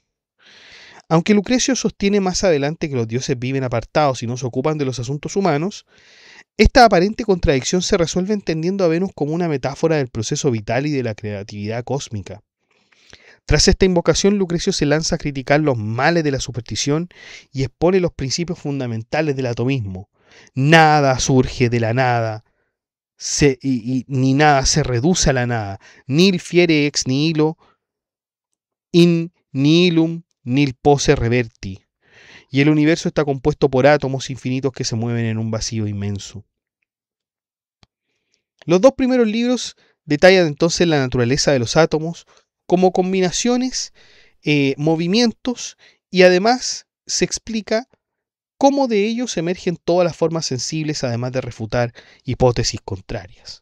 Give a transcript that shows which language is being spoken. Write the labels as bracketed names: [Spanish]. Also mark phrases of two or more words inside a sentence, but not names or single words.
[Spanish] Aunque Lucrecio sostiene más adelante que los dioses viven apartados y no se ocupan de los asuntos humanos, esta aparente contradicción se resuelve entendiendo a Venus como una metáfora del proceso vital y de la creatividad cósmica. Tras esta invocación, Lucrecio se lanza a criticar los males de la superstición y expone los principios fundamentales del atomismo. Nada surge de la nada, ni nada se reduce a la nada. [Latin] Nil fiere ex nihilo, in nihilum nil posse reverti. [Spanish] Y el universo está compuesto por átomos infinitos que se mueven en un vacío inmenso. Los dos primeros libros detallan entonces la naturaleza de los átomos como combinaciones, movimientos, y además se explica cómo de ellos emergen todas las formas sensibles, además de refutar hipótesis contrarias.